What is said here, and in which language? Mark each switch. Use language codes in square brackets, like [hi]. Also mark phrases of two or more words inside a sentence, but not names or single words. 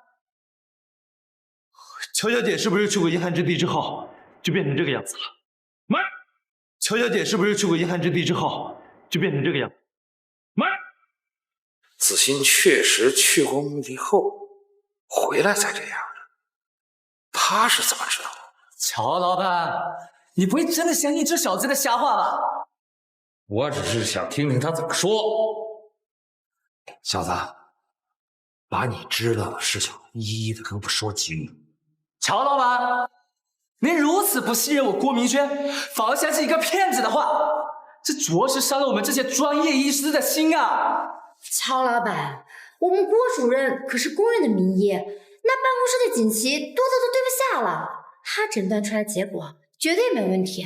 [zh] 喬小姐是不是去過陰寒之地之後就變成這個樣子了？媽！喬小姐是不是去過陰寒之地之後就變成這個樣子？媽！子欣確實去過墓地後回來才這樣的，他是怎麼知道的？喬老闆，你不會真的相信這小子的瞎話吧？我只是想聽聽他怎麼說。小子，把你知道的事情一一的跟我說清。喬老闆，您如此不信任我郭明軒，反而相信一個騙子的話，這着實傷了我們這些專業醫師的心啊！喬老闆，我們郭主任可是公認的名醫，那辦公室的錦旗多的都對不下了，他診斷出來結果絕對沒問題。